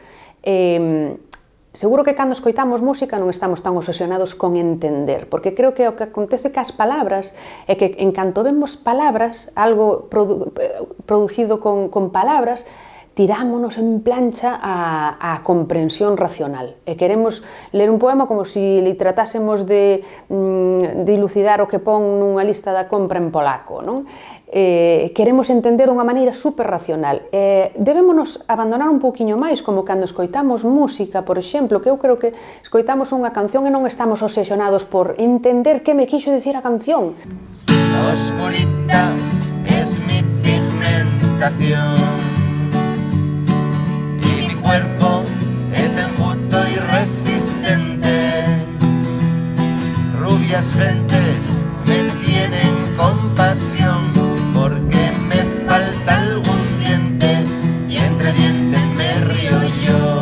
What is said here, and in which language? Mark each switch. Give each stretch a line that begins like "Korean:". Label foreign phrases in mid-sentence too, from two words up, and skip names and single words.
Galician: Seguro que cando escoitamos música non estamos tan obsesionados con entender, porque creo que o que acontece cas palabras é que en canto vemos palabras, algo producido con palabras, tirámonos en plancha a comprensión racional e queremos ler un poema como se li tratásemos de dilucidar o que pon nunha lista da compra en polaco, non? Queremos entender dunha maneira super racional. Debémonos abandonar un pouquiño máis, como cando escoitamos música, por exemplo, que eu creo que escoitamos unha canción e non estamos obsesionados por entender que me quixo dicir a canción.
Spanish: La oscuridad es mi pigmentación, cuerpo es enjuto y resistente. Rubias gentes me tienen compasión porque me falta algún diente y entre dientes me río yo.